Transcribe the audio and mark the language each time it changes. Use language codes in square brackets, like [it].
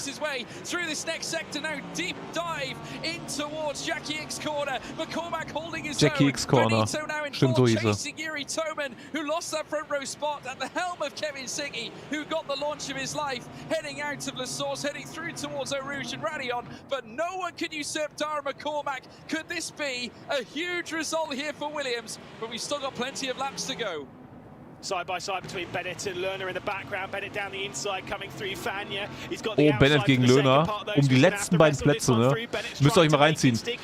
[en] Through this next sector now, deep dive in towards Jackie X Corner, McCormack holding his own. [de] Jackie X Corner, stimmt, so hieß er. [en] Yuri Toman, who lost that front row spot at the helm of Kevin Siggy, who got the launch of his life, heading out of La Source, heading through towards Eau Rouge and Radion, but no one can usurp Dara McCormack. Could this be a huge result here for Williams? But we've still got plenty of laps to go. Side by side between Bennett and Lerner in the background. Bennett down the inside, coming through Fania. He's got the [de] Bennett gegen Löhner um die letzten beiden Plätze, ne? Müsst ihr euch mal reinziehen.